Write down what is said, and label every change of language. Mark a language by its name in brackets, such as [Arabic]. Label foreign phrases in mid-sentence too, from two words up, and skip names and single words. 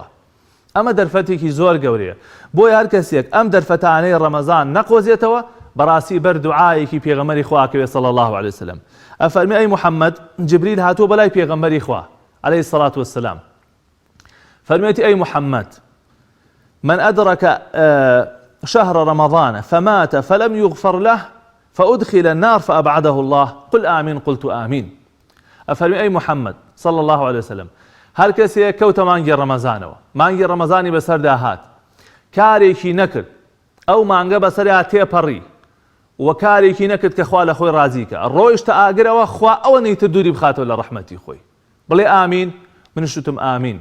[Central Kurdish] ئەمە دەرفەتێکی زۆر گەورەیە. بۆی هەر کەسێک ئەم دەرفەتانەی ڕەمەزان نەقۆزێتەوە بەڕاستی بەر دوعایەکی پێغەمبەری خوا کەوێ [Arabic] صلی الله عليه وسلم. [Central Kurdish] ئەفەرمێ ئەی محەممەد، جبریل هاتووە بەلای پێغەمبەری خوا [Arabic] عەلەیهی الصلاة والسلام، [Central Kurdish] فەرمێتی ئەی محەممەد [Arabic] من أدرك شهر رمضان فمات فلم يغفر له فأدخل النار فأبعده الله قل آمين قلت آمين. [Central Kurdish] أفرمي أي محمد [Arabic] صلى الله عليه وسلم [Central Kurdish] هر کەسێ کەوتە مانگی ڕەمەزانەوە، مانگی ڕەمەزانی بەسەردا هات، کارێکی نەکرد، ئەو مانگە بەسەریا تێپەڕی و کارێکی نەکرد کە خوا لە خۆی ڕازیکە، ڕۆیشتە ئاگرەوە، خوا ئەوە نەیتر دووری بخاتەوە لە ڕەحمەتی خۆی. بڵێ ئامین، منیش وتم ئامین.